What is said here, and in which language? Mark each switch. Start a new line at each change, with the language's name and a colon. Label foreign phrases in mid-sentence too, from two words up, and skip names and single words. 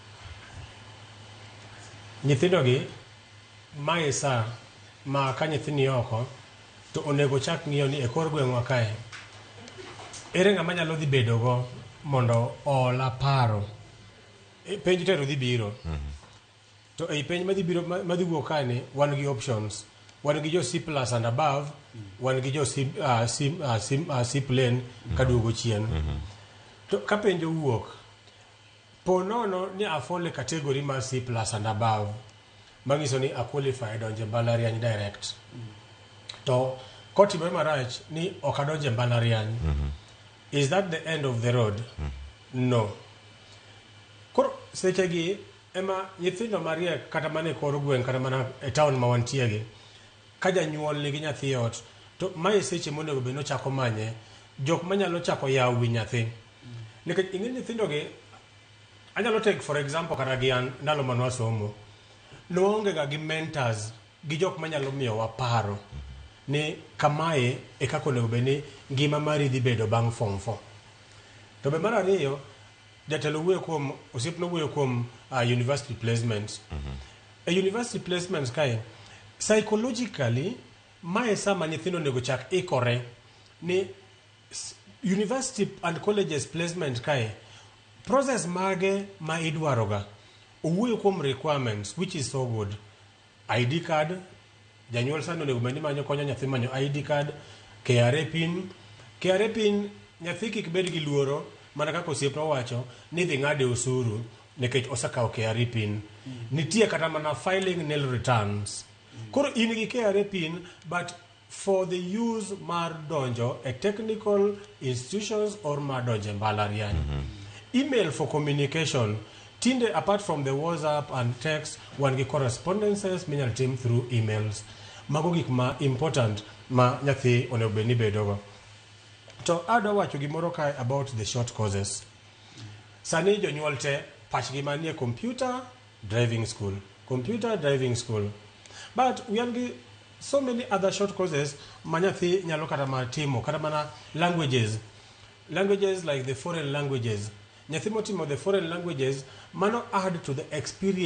Luo (Kenya and Tanzania): Nyithindo gi mae sa ma ka nyithini oko to onego chak ng'iyo ni e kor gweng'wa kae ere ng'ama nyalo dhi bedo go mondo ola paro. Penj tero dhi biro. To ei penj madhi wuok kae ni wan gi options. Wan gi jo
English: C+ and above,
Luo (Kenya and Tanzania): wan gi jo C plane kaduogo chien. To ka penjo wuok, po nono ni afole kategori mar
English: C+ and above,
Luo (Kenya and Tanzania): mangiso ni a qualify donje mbalariany direct. To kotimore marach ni ok adonje mbalariany.
English: Is that the end of the road? No.
Luo (Kenya and Tanzania): Koro sechegi ema nyithindo mariek kata mane kor gweng' kata mana e town ma wantiegi, ka janyuol nigi nyathi ot, to mae seche monego bed nochako manye jok manyalo chako yawo wi nyathi. Nikech ing'e nyithindo gi, anyalo
English: take for example
Luo (Kenya and Tanzania): kata gi an ndalo manwa somo, noonge ga gi mentors, gi jok manyalo miyowa paro ni kamae e kaka onego bed ni ngima mari dhi bedo bang' form 4. To be mar ariyo, jatelo wuoyo kuom, osiepno wuoyo kuom university placements. E university placements kae, psychologically, mae sama nyithindo nego chak ikore ni
English: university and colleges placement
Luo (Kenya and Tanzania): kae, process mage ma idwaroga. Owuoyo kuom
English: requirements, which is so good. ID card,
Luo (Kenya and Tanzania): janyuol sano nego bed ni manyo konyo nyathi manyo ID card, KRA pin. KRA pin, nyathi kik bed gi luoro, mana kaka osiepno wacho, ni dhi ng'ade osuru, nekech osakawo KRA pin. Nitie kata mana
English: filing nil returns.
Luo (Kenya and Tanzania): Koro in gi KRA pin,
English: but for the use
Luo (Kenya and Tanzania): mar donjo a
English: technical institutions
Luo (Kenya and Tanzania): or mar donjo mbalariany.
English: Email for communication. Tinde apart from the WhatsApp and text,
Luo (Kenya and Tanzania): wan gi correspondences minyal tim
English: through emails.
Luo (Kenya and Tanzania): Mago gik ma important ma nyathi onego bed ni bedogo. To adwa wacho gimoro kae
English: about the short courses.
Luo (Kenya and Tanzania): Sani jonyuol te pachgi manie
English: computer driving school. Computer driving school. But we have so many other short courses
Luo (Kenya and Tanzania): ma nyathi nyalo kata ma timo, kata mana
English: languages. Languages like the foreign languages.
Luo (Kenya and Tanzania): Nyathi motimo
English: the foreign languages, mano add to the experience